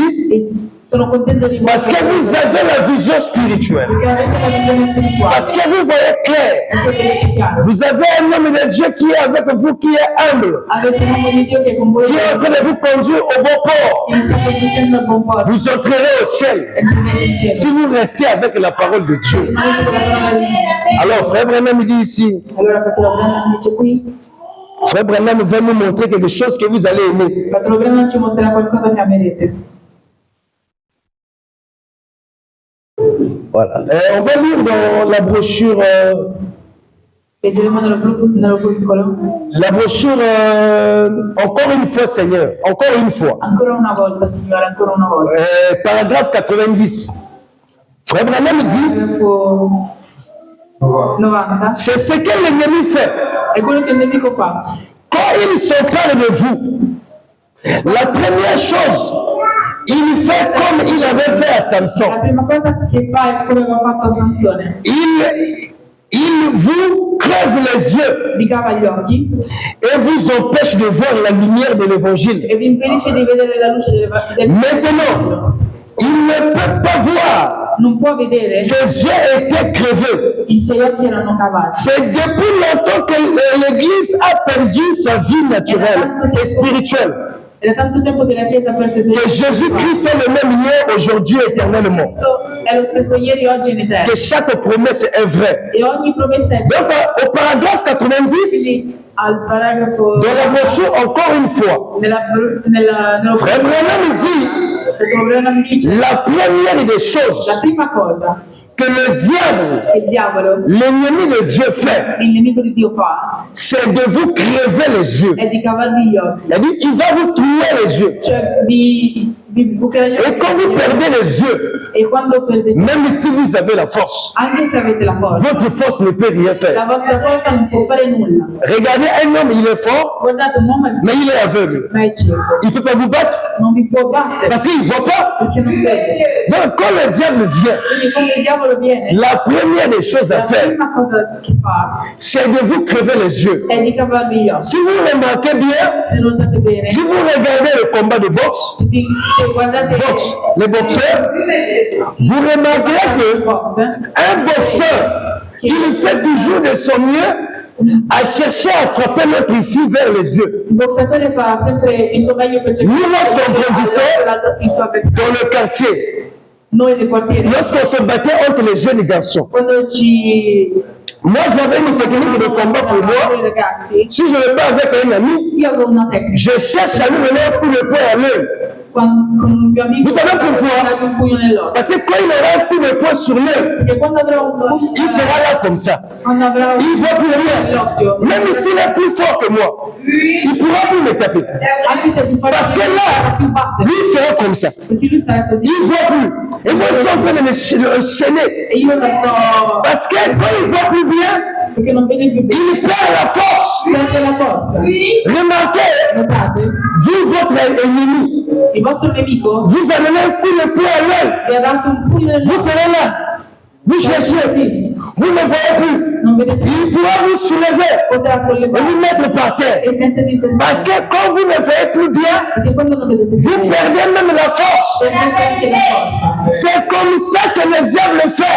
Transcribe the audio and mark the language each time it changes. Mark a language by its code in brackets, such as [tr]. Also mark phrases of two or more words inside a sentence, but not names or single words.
[it] E sono contento di voi [fr] parce que vous avez la vision spirituelle. [it] perché avete la visione spirituale. [fr] Parce que vous voyez clair. [it] Perché vedete chiaro. [fr] Vous avez un homme de Dieu qui est avec vous, qui est humble, [it] Avete un uomo di Dio che è con voi, [fr] qui est en train de vous conduire au bon port. [it] che vi sta conducendo al buon posto. [fr] Vous entrerez au ciel [it] Entrerete in cielo. [fr] si vous restez avec la parole de Dieu. [it] Rimanete con la parola di Dio. [fr] Alors, frère Branham dit ici, [it] Allora Fratello Branham dice qui, [fr] frère Branham va nous montrer quelque chose que vous allez aimer. [it] Fratello Branham ci mostrerà qualcosa che amerete. [fr] Voilà. On va lire dans la brochure, [it] Leggeremo nello bruscolo. [fr] la brochure, encore une fois, Seigneur, encore une fois. [it] Ancora una volta, Signore, ancora una volta. [fr] Paragraphe 90. Frère Branham dit, [it] Paragrafo 90. [fr] c'est ce que l'ennemi fait. [it] È quello che il nemico fa. [fr] Quand il s'empare de vous, la première chose, il fait comme il avait fait à Samson. [it] La prima cosa che fa è come aveva fatto a Sansone. [fr] Il vous crève les yeux [it] Vi cava gli occhi [fr] et vous empêche de voir la lumière de l'évangile. [it] e vi impedisce di vedere la luce del [fr] Maintenant, il ne peut pas voir. [it] Non può vedere. [fr] Ses yeux étaient crevés. [it] I suoi occhi erano cavati. [fr] C'est depuis longtemps que l'Église a perdu sa vie naturelle et spirituelle. [it] È da tanto tempo che la Chiesa ha perso i suoi [fr] Que Jésus-Christ est le même hier, aujourd'hui, éternellement. [it] Cristo è lo stesso ieri, oggi e in eterno. [fr] Que chaque promesse est vraie. [it] E ogni promessa è [fr] Donc, au paragraphe 90, [it] quindi al paragrafo [fr] dans la brochure, encore une fois, [it] nello [fr] Frère Branham dit [it] Branham dice [fr] la première des choses [it] la prima cosa [fr] que le diable, [it] che il diavolo, [fr] l'ennemi de Dieu, fait, [it] il nemico di Dio fa, [fr] c'est de vous crever les yeux. [it] è di cavarvi gli occhi, [fr] Il dit, il va vous trouer les yeux. [it] cioè vi bucherà gli occhi. [fr] Et quand vous perdez les yeux, [it] E quando perdete, [fr] même si vous avez la force, [it] anche se avete la forza, [fr] votre force ne peut rien [it] la [fr] faire. [it] vostra forza non può fare nulla. [fr] Regardez un homme, il est fort, [it] Guardate, un uomo [fr] mais il est aveugle. [it] ma è cieco, [fr] Il ne peut pas vous battre [it] non vi può battere [fr] parce qu'il ne voit pas. [it] perché non vede. [fr] Donc quand le diable vient, [it] Quindi quando il diavolo viene, [fr] la première des choses à [it] la [fr] faire, [it] prima cosa che fa [fr] c'est de vous crever les yeux. [it] è di cavarvi gli occhi. [fr] Si vous remarquez bien, [it] Se notate bene, [fr] si vous regardez le combat de boxe, [it] se guardate [fr] les boxeurs, vous remarquerez que [it] box, [fr] un boxeur, il fait toujours de son mieux à chercher à frapper l'autre ici vers les yeux. [it] il boxatore fa sempre il suo meglio per [fr] Nous, lorsqu'on grandissait [it] il suo avversario. [fr] dans le quartier, [it] Noi nel quartiere, [fr] lorsqu'on se battait entre les jeunes garçons, [it] quando ci [fr] moi j'avais une technique de combat pour [it] noi [fr] moi. [it] ragazzi, [fr] Si je me bats avec un ami, [it] io avevo una tecnica. [fr] je cherche à lui donner un coup de poing à l'œil. [it] Con un mio amico [fr] Vous savez pourquoi? [it] dargli un pugno nell'occhio. [fr] Parce que quand il aura un coup de poing sur l'œil, [it] Perché quando avrà un pugno, [fr] il sera là comme ça. [it] quando avrà [fr] Il ne voit plus rien. [it] nell'occhio, [fr] Même s'il est plus fort que moi, il ne pourra plus me taper. [it] anche se è più [fr] Parce que [it] forte, [fr] là, [it] più batte, [fr] lui sera comme ça. [it] perché lui sarà così. [fr] Il ne voit plus. Et moi, je suis en train de le enchaîner. [it] E io lo sto, [fr] Parce que quand il ne voit plus bien, [it] perché non vede più bene. [fr] il perd la force. [it] Perde la forza. [fr] Remarquez, [it] Notate? [fr] vous, votre ennemi, [it] Il vostro nemico [fr] vous amenez un coup de poing à l'œil. [it] vi ha dato un pugno [fr] Vous [it] nell'occhio. [fr] serez là. Vous cherchez. Vous ne voyez plus. [it] non vedete [fr] il pourra vous soulever [it] potrà [fr] et [it] sollevare [fr] vous mettre par terre. [it] e mettervi per [fr] Parce que quand vous ne faites plus bien, [it] perché quando non vedete [fr] vous [it] bene [fr] perdez même la force. [it] perdete anche la forza. [fr] C'est comme ça que le diable fait.